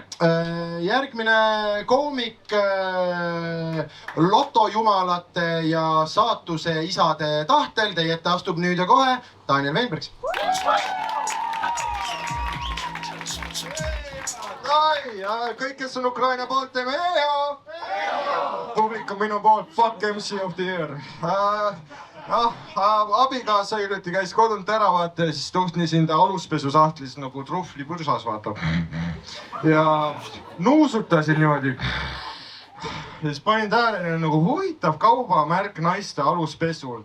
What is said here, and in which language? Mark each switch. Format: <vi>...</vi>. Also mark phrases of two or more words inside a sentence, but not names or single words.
<et>Järgmine koomik lotojumalate ja saatuse isade tahtel teie ette astub nüüd ja kohe Daniel Weinbergs. Kõik, kes on Ukraina poolt, teeme EO! Publik on minu poolt,</et> <en>fuck MC of the year.</en> <et>Abikaasa hiljuti käis kodunt ära, vaata, ja siis tuhnisin ta aluspesusahtlis nagu truhvli põrsas, vaata. Ja nuusutasin niimoodi. Ja siis panin tähele nagu huvitav kaubamärk naiste aluspesul.</et>